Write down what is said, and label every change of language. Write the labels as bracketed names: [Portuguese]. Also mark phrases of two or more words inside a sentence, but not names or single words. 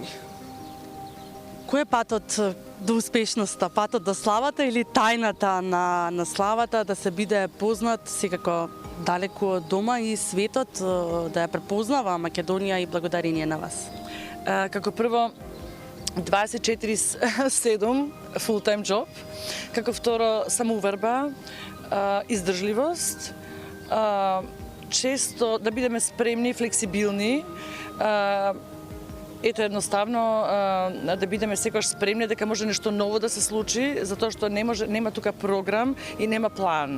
[Macedonian] Кој е патот до успешноста, патот до славата или тајната на славата, да се биде познат секако далеку од дома и светот да ја препознава Македонија и благодарение на вас? Како прво 24/7 [English] full-time job, [Macedonian] како второ самоуверба, издржливост, често да бидеме спремни, флексибилни, ето едноставно да бидеме секогаш спремни дека може нешто ново да се случи, затоа што нема тука програм и нема план.